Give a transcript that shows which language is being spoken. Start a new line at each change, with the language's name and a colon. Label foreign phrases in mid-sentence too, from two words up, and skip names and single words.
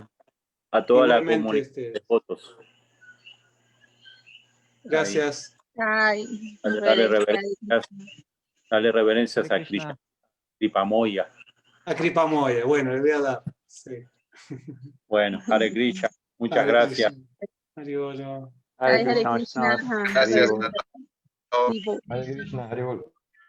Spanish: A toda la comunidad de fotos. Gracias. Ay, Dale reverencias a Hare Krishna. Krishna. Kripamoya. A Kripamoya, bueno, le voy a dar. Sí. Bueno, Hare Krishna. Muchas Hare gracias. Krishna.
Bangla: হরি বলো.
Spanish: Hare Hare Krishna, Krishna. Vaishnavas. Gracias Hare a todos. Krishna. Hare Krishna,
Bangla: হরি বল.